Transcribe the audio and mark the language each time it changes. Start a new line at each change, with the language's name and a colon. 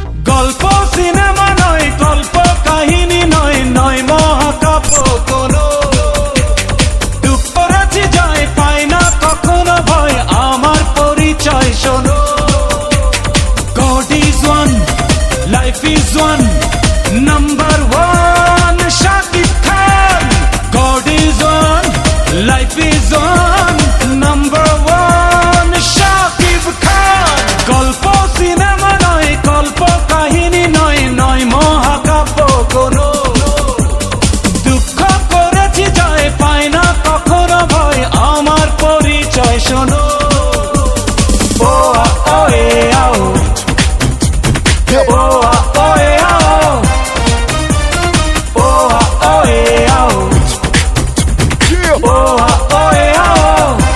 Bangla: গল্প সিনেমা নয়, গল্প কাহিনী নয়, নয় মহাকাব্য কোনো। ডুব পড়েছি যায়, পাই না কখনো ভয়, আমার পরিচয় শোনো।
English: God is one, life is one, number one, Shakib Khan. God is one, life is one, number one, Shakib Khan.
Bangla: গল্প সিনেমা নয়, গল্প কাহিনী নয়, নয় মহাকাব্য কোনো। দুঃখ করেছি যায়, পাই না কখনো ভয়, আমার পরিচয় শোনো। ও আ ও এ আও, ও আ ও এ আও, ও আ ও এ আও, ও আ ও এ আও।